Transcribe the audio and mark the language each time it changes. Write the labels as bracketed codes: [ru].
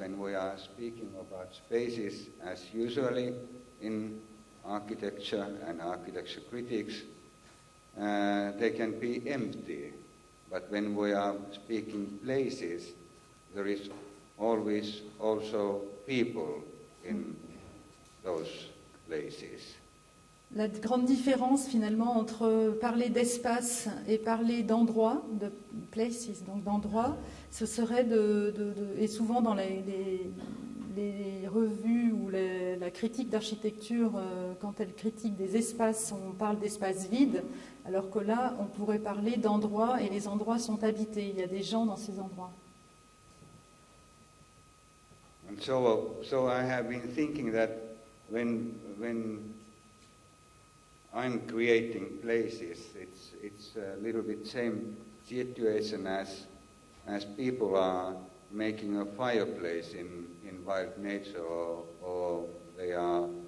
[en] When we are speaking about spaces, as usually in architecture and architecture critics, they can be empty. But when we are speaking places, there is always also people in those places. [fr] La grande différence finalement entre parler d'espace et parler d'endroit, de places, donc d'endroit, ce serait et souvent dans les revues ou la critique d'architecture, quand elle critique des espaces, on parle d'espaces vides, alors que là on pourrait parler d'endroits, et les endroits sont habités, il y a des gens dans ces endroits. [en] And so I have been thinking that when I'm creating places, it's a little bit same situation as people are making a fireplace in wild nature, or they are